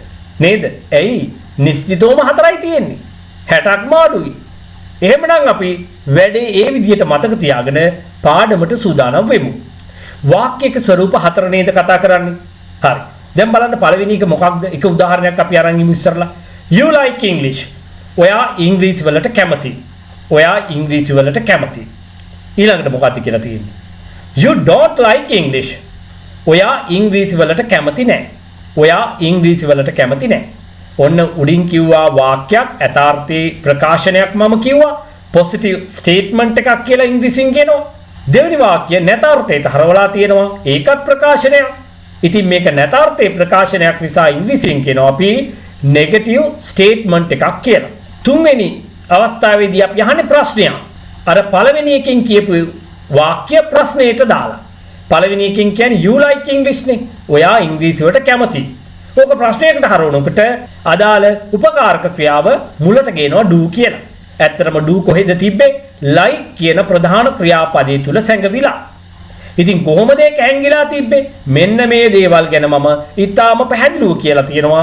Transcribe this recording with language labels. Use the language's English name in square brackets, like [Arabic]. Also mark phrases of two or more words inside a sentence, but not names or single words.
[Sinhala] නේද? ඇයි? නිශ්චිතවම 4යි තියෙන්නේ. 60ක් මාඩුයි. එහෙමනම් අපි වැඩේ ඒ විදිහට මතක තියාගෙන පාඩමට සූදානම් වෙමු. වාක්‍යයක ස්වරූප 4 නේද කතා කරන්නේ? හරි. දැන් බලන්න පළවෙනි එක මොකක්ද? එක උදාහරණයක් අපි අරන් ඉමු ඉස්සරලා. [English] You like English. [Sinhala] ඔයා ඉංග්‍රීසි වලට කැමති. ඔයා ඉංග්‍රීසි වලට කැමති. ඊළඟට මොකක්ද කියලා තියෙන්නේ? [English] You don't like English. [Sinhala] ඔයා ඉංග්‍රීසි වලට කැමති නැහැ. ඔයා ඉංග්‍රීසි වලට කැමති නැහැ. ඔන්න උඩින් කිව්වා වාක්‍යයක් යථාර්ථයේ ප්‍රකාශනයක් මම කිව්වා. [English] positive statement [Sinhala] එකක් කියලා ඉංග්‍රීසියෙන් කියනවා. දෙවෙනි වාක්‍ය නැතාර්ථයට හරවලා තියෙනවා. ඒකත් ප්‍රකාශනයක්. ඉතින් මේක නැතාර්ථයේ ප්‍රකාශනයක් නිසා ඉංග්‍රීසියෙන් කියනවා අපි [English] negative statement [Sinhala] එකක් කියලා. තුන්වෙනි අවස්ථාවේදී අපි අහන්නේ ප්‍රශ්නයක්. අර පළවෙනි එකෙන් කියපු වාක්‍ය ප්‍රශ්නයට දාලා. පළවෙනි එකෙන් කියන්නේ [English] you like English [Sinhala] නේ. ඔයා ඉංග්‍රීසි වලට කැමති. ඕක ප්‍රශ්නයකට හරවනකොට අදාළ උපකාරක ක්‍රියාව මුලට ගේනවා do කියලා. ඇත්තටම do කොහෙද තිබ්බේ? like කියන ප්‍රධාන ක්‍රියාපදයේ තුල සැඟවිලා. ඉතින් කොහොමද ඒක හැංගිලා තිබ්බේ? මෙන්න මේ දේවල් ගැන මම ඊටාම පැහැදිලිව කියලා තියෙනවා.